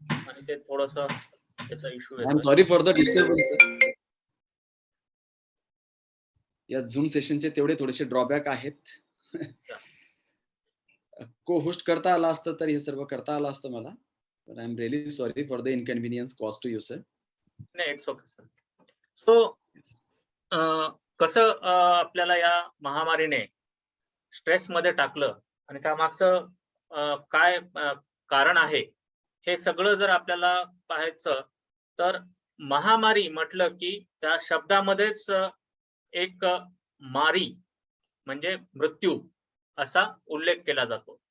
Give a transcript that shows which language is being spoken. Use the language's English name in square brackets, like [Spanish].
[Marathi] आणि ते थोडस त्याचा इश्यू [English] I am [Marathi] येतो. [English] Sorry for the disturbance. [Marathi] या झूम सेशनचे तेवढे थोडेसे ड्रॉबॅक आहेत. को होस्ट करता आला असतं तर हे सर्व करता आलं असतं मला. [English] But I'm really sorry for the inconvenience caused to you, sir. [Marathi] नाही, [English] It's okay sir. [Marathi] सो कसं आपल्याला या महामारीने स्ट्रेस मध्ये टाकलं आणि त्यामागचं काय कारण आहे हे सगळं जर आपल्याला पाहायचं तर महामारी म्हटलं की त्या शब्दामध्येच एक मारी म्हणजे मृत्यू असा उल्लेख केला जातो.